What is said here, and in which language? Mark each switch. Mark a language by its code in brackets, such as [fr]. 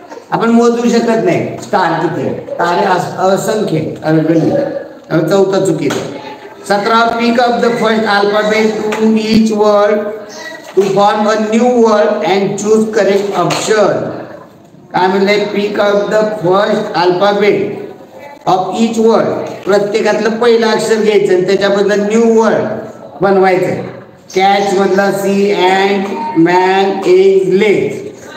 [mr] आपण मोजू शकत नाही स्टार किती. तारे असंख्य अगणित. चौथा चुकीचं. [en] 17 pick up the first alphabet to each word to form a new word and choose correct option. [mr] काय म्हणले? [en] pick up the first alphabet of each word. [mr] प्रत्येकातलं पहिलं अक्षर घ्यायचं आणि त्याच्याबद्दल न्यू वर्ड बनवायचं. कॅच मधला C, and, man, egg, leg.